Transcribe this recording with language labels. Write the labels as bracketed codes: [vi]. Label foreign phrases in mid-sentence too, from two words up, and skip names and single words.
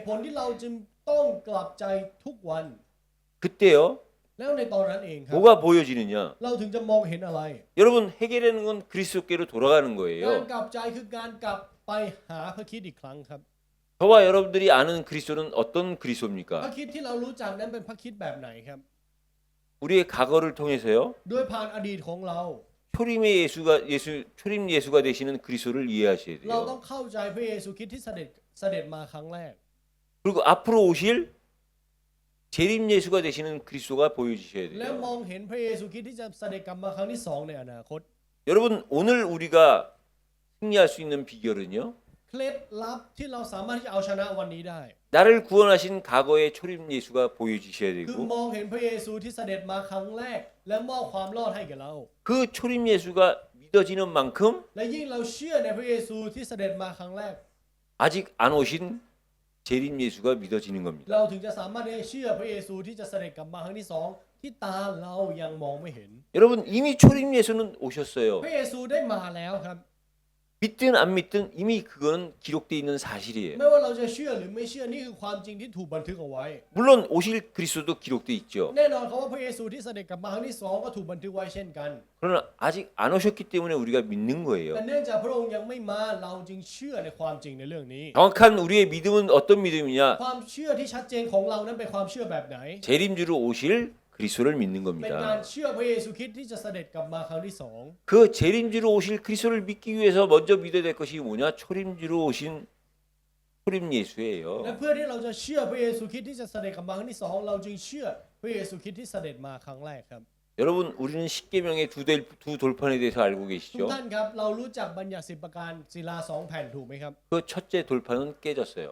[th] เหตุผลที่เราจึงต้องกลับใจทุกวัน [ko] 그때요. [th] แล้วในตอนนั้นเองครับ [ko] 뭐가 보여지느냐? [th] เราถึงจะมองเห็นอะไร [ko] 여러분 회개라는 건 그리스도께로 돌아가는 [th] การ [ko] 거예요. [th] กลับใจคือการกลับไปหาพระคริสต์อีกครั้งครับ [ko] 저와 여러분들이 아는 그리스도는 어떤 [th] พระ [ko] 그리스도입니까? [th] คริสต์ที่เรารู้จักนั้นเป็นพระคริสต์แบบไหนครับ [ko] 우리의 과거를 통해서요. [th] โดยผ่านอดีตของเรา [ko] 초림 예수가 되시는 그리스도를 이해하셔야 [th] เราต้อง [ko] 돼요. [th] เข้าใจพระเยซูคริสต์ที่เสด็จมาครั้งแรก [ko] 그리고 앞으로 오실 재림 예수가 되시는 그리스도가 보여지셔야 [th] และม [ko] 돼요. [th] องเห็นพระเยซูคริสต์ที่จะเสด็จกลับมาครั้งที่สองในอนาคต [ko] 여러분 오늘 우리가 승리할 수 있는 비결은요. [th] เคล็ดลับที่เราสามารถที่จะเอาชนะวันนี้ได้ [ko] 나를 구원하신 과거의 초림 예수가 보여지셔야 [th] คือ [ko] 되고 [th] มองเห็นพระเยซูที่เสด็จมาครั้งแรก และมอบความรอดให้แก่เรา [ko] 그 초림 예수가 믿어지는 만큼 [th] และยิ่งเราเชื่อในพระเยซูที่เสด็จมาครั้งแรก [ko] 아직 안 오신 재림 예수가 믿어지는 [th] เรา [ko] 겁니다. [th] ถึงจะสามารถได้เชื่อพระเยซูที่จะเสด็จกลับมาครั้งที่สองที่ตาเรายังมองไม่เห็น [ko] 여러분 이미 초림 예수는 오셨어요. [th] พระเยซูได้มาแล้วครับ [ko] 믿든 안 믿든 이미 그거는 기록되어 있는 사실이에요. [th] ไม่ว่าเราจะเชื่อหรือไม่เชื่อนี่คือความจริงที่ถูกบันทึกเอาไว้ [ko] 물론 오실 그리스도도 기록되어 있죠. [th] แน่นอนครับว่าพระเยซูที่เสด็จกลับมาครั้งที่สองก็ถูกบันทึกไว้เช่นกัน [ko] 그러나 아직 안 오셨기 때문에 우리가 믿는 [th] แต่ [ko] 거예요. [th] เนื่องจากพระองค์ยังไม่มาเราจึงเชื่อในความจริงในเรื่องนี้ [ko] 정확한 우리의 믿음은 어떤 믿음이냐? [th] ความเชื่อที่ชัดเจนของเรานั้นเป็นความเชื่อแบบไหน [ko] 재림주로 오실 그리스도를 믿는 [th] เป็นการ [ko] 겁니다. [th] เชื่อพระเยซูคริสต์ที่จะเสด็จกลับมาครั้งที่สอง [ko] 그 재림주로 오실 그리스도를 믿기 위해서 먼저 믿어야 될 것이 뭐냐? 초림주로 오신 초림 [th] และ [ko] 예수예요. [th] เพื่อที่เราจะเชื่อพระเยซูคริสต์ที่จะเสด็จกลับมาครั้งที่สองเราจึงเชื่อพระเยซูคริสต์ที่เสด็จมาครั้งแรกครับ [ko] 여러분 우리는 십계명의 두 돌판에 대해서 알고 [th] ทุก [ko] 계시죠? [th] ท่านครับเรารู้จักบัญญัติ10ประการศิลา2แผ่นถูกไหมครับ [ko] 그 첫째 돌판은 깨졌어요.